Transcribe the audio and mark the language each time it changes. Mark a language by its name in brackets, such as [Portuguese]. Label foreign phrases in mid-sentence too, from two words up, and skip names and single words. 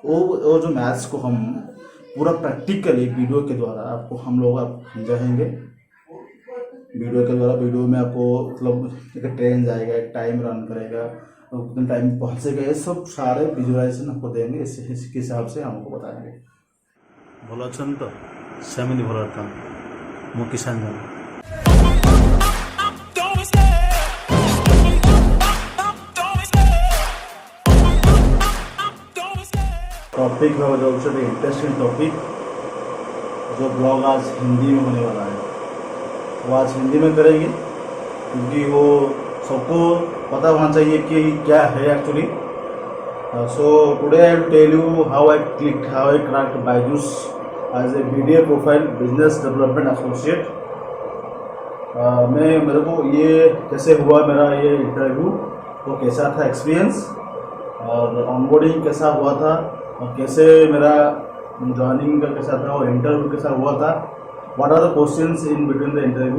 [Hindi] वो जो मैथ्स को हम पूरा प्रैक्टिकली वीडियो के द्वारा आपको हम लोग आप समझाएंगे। वीडियो के द्वारा, वीडियो में आपको मतलब एक ट्रेन जाएगा, एक [English] time run [Hindi] करेगा और कितने टाइम पहुँचेगा, ये सब सारे विजुअलाइजेशन आपको देंगे। इसके हिसाब से हमको बताएंगे। [Odia] ଭଲ ଅଛନ୍ତି ତ? ସେମିତି ଭଲ ଅଛନ୍ତି। ମୁଁ କିଷାନ ଜଣ। [Hindi] टॉपिक है जो सबसे [English] interesting topic, [Hindi] जो ब्लॉग आज हिंदी में होने वाला है वो आज हिंदी में करेंगे, क्योंकि वो सबको पता होना चाहिए कि क्या है एक्चुअली। [English] So today I will tell you how I cracked Byju's as a BDA profile business development associate. [Hindi] मेरे को ये कैसे हुआ, मेरा ये इंटरव्यू तो कैसा था एक्सपीरियंस, और ऑनबोर्डिंग कैसा हुआ था, और कैसे मेरा जॉइनिंग का कैसा था, और इंटरव्यू कैसा हुआ था, [English] what are the questions in between the interview.